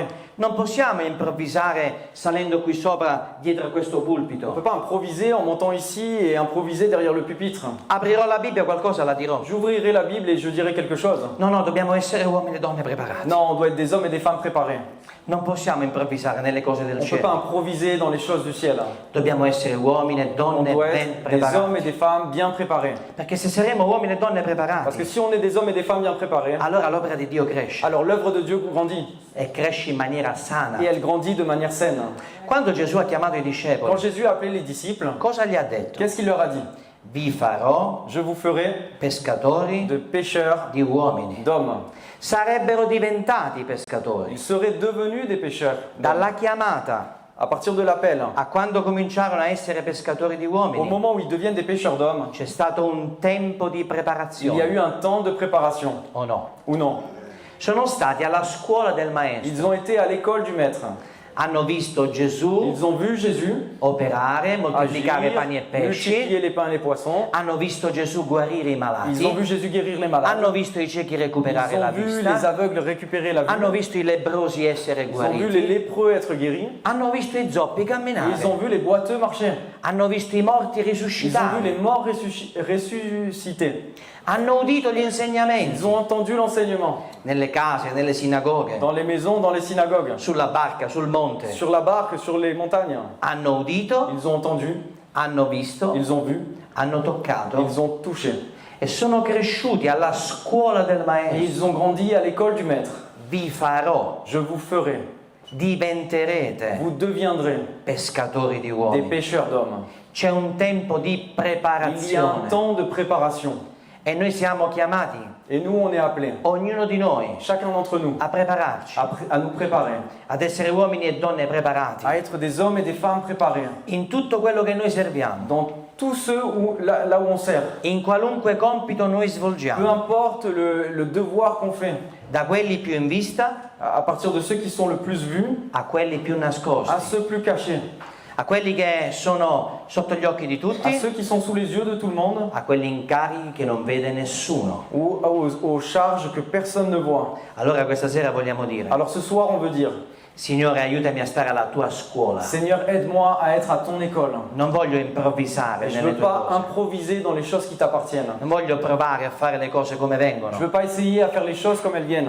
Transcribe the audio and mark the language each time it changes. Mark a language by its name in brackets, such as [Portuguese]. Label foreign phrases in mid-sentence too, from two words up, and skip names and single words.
[Italian] Non possiamo improvvisare salendo qui sopra dietro a questo [French] On ne [Italian] pulpito. [French] peut pas improviser en montant ici et improviser derrière le pupitre. [Italian] Aprirò la Bibbia, qualcosa la dirò. [French] J'ouvrirai la Bible et je dirai quelque chose. [Italian] No, no, dobbiamo essere uomini e donne preparati. [French] Non, on doit être des hommes et des femmes préparés. [Italian] Non possiamo improvvisare nelle cose del [French] On ne peut pas [Italian] cielo. [French] improviser dans les choses du ciel. [Italian] Dobbiamo essere uomini e [French] On [Italian] donne [French] doit [Italian] ben [French] être des hommes et [Italian] preparati. [French] des femmes bien préparés. [Italian] Perché se saremo uomini e donne [French] Parce que [Italian] preparati, [French] si on est des hommes et des femmes bien préparés, [Italian] allora l'opera di Dio cresce [French] alors l'œuvre de Dieu grandit. [Italian] e cresce in maniera sana. [French] Et elle grandit de manière saine. [Italian] Quando Gesù ha chiamato i [French] Quand [Italian] discepoli, [French] Jésus a appelé les disciples, [Italian] cosa gli ha detto? [French] qu'est-ce qu'il leur a dit? [Italian] Vi farò [French] Je vous ferai [Italian] pescatori [French] de pêcheurs [Italian] di uomini. [French] d'hommes. [Italian] Sarebbero diventati pescatori. [French] Ils seraient devenus des pêcheurs d'hommes. [Italian] Dalla chiamata [French] À partir de l'appel, [Italian] a quando cominciarono a essere pescatori di [French] au [Italian] uomini, [French] moment où ils deviennent des pêcheurs d'hommes, [Italian] c'è stato un tempo di [French] il y a [Italian] preparazione, [French] eu un temps de préparation, [Italian] o no? [French] ou non? [Italian] Sono stati alla scuola del maestro, [French] Ils ont été à l'école du Maître. [Italian] hanno visto Gesù [French] Ils ont vu Jésus [Italian] operare, moltiplicare [French] agir, [Italian] pani e pesci, [French] multiplier les pains et les poissons. [Italian] hanno visto Gesù guarire i [French] Ils ont [Italian] malati, [French] vu Jésus guérir les malades. [Italian] hanno visto i ciechi [French] Ils [Italian] recuperare la [French] ont vu les [Italian] vista, [French] aveugles récupérer la [Italian] hanno [French] vue. [Italian] visto i lebbrosi essere [French] Ils ont vu les [Italian] guariti, [French] lépreux être guéris. [Italian] hanno visto i zoppi [French] Et ils ont [Italian] camminare, [French] vu les boiteux marcher. [Italian] hanno visto i morti [French] Ils ont vu [Italian] risuscitare, [French] les morts ressuscités. [Italian] hanno udito gli [French] Ils [Italian] insegnamenti [French] ont entendu l'enseignement [Italian] nelle case, nelle sinagoghe, [French] dans les maisons, dans les synagogues, [Italian] sulla barca, sul monte. [French] sur la barque, sur les montagnes. [Italian] Hanno udito, [French] Ils ont entendu, [Italian] hanno visto, [French] ils ont vu, [Italian] hanno toccato [French] ils ont touché. [Italian] e sono cresciuti alla scuola del [French] Et [Italian] maestro. [French] ils ont grandi à l'école du Maître. [Italian] Vi farò, [French] Je vous ferai, [Italian] diventerete [French] vous deviendrez [Italian] pescatori di [French] des [Italian] uomini. [French] pêcheurs d'hommes. [Italian] C'è un tempo di [French] Il y a un [Italian] preparazione [French] temps de préparation. [Italian] e noi siamo chiamati, [French] Et nous, on est appelés, [Italian] ognuno di noi, [French] chacun d'entre nous, [Italian] a prepararci, [French] à nous préparer, [Italian] ad essere uomini e donne preparati [French] à être des hommes et des femmes préparés [Italian] in tutto quello che noi serviamo, [French] dans tous ceux là où on sert. [Italian] in qualunque compito noi [French] Peu [Italian] svolgiamo, [French] importe le devoir qu'on fait, [Italian] da quelli più in vista [French] à partir de ceux qui sont le plus vus [Italian] a quelli più [French] à [Italian] nascosti, [French] ceux plus cachés, [Italian] a quelli che sono sotto gli occhi di [French] à [Italian] tutti, [French] ceux qui sont sous les yeux de tout le monde, [Italian] a quelli incarichi che non vede nessuno. [French] ou aux charges que personne ne voit. [Italian] Allora questa sera vogliamo dire, [French] Alors ce soir, on veut dire, [Italian] Signore, aiutami a stare alla tua scuola. [French] Seigneur, aide-moi à être à ton école. [Italian] Non voglio improvvisare [French] Je ne [Italian] nelle [French] veux [Italian] tue [French] pas [Italian] cose. [French] improviser dans les choses qui t'appartiennent. [Italian] Non voglio provare a fare le cose come [French] Je ne [Italian] vengono. [French] veux pas essayer à faire les choses comme elles viennent.